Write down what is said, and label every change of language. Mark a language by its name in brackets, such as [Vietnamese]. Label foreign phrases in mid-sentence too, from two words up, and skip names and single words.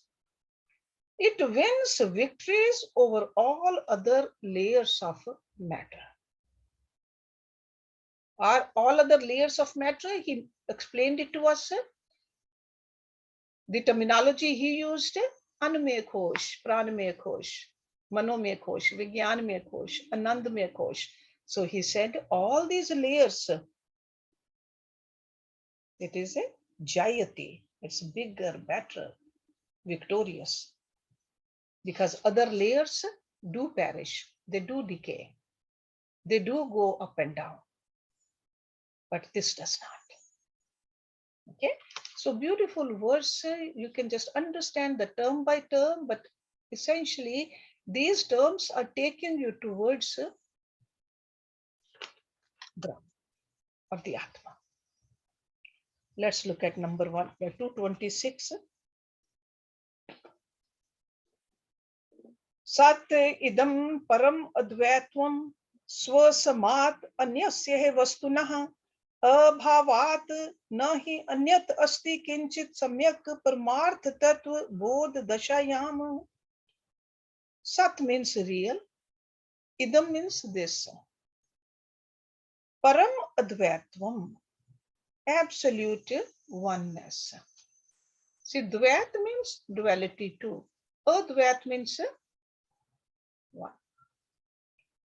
[English] It wins victories over all other layers of matter. Are all other layers of matter, he explained it to us. The terminology he used, [Sanskrit] अन्नमय कोश, प्राणमय कोश, मनोमय कोश, विज्ञानमय कोश, आनन्दमय कोश. [English] So he said all these layers, it is a Jayati. It's bigger, better, victorious. Because other layers do perish, they do decay, they do go up and down. But this does not. Okay, so beautiful verse. You can just understand the term by term, but essentially these terms are taking you towards Brahma or the Atma. Let's look at number 226. [Sanskrit] सत् इदम् परम् अद्वैतम् स्वस्मात् अन्यस्य वस्तुनः अभावात् नहि अन्यत् अस्ति किञ्चित् सम्यक् परमार्थ तत्त्व बोध दशायाम्. [English] Sat means real. Idam means this. [Sanskrit] परम् अद्वैतम्, [English] absolute oneness. See, dvait means duality too. Advait means one.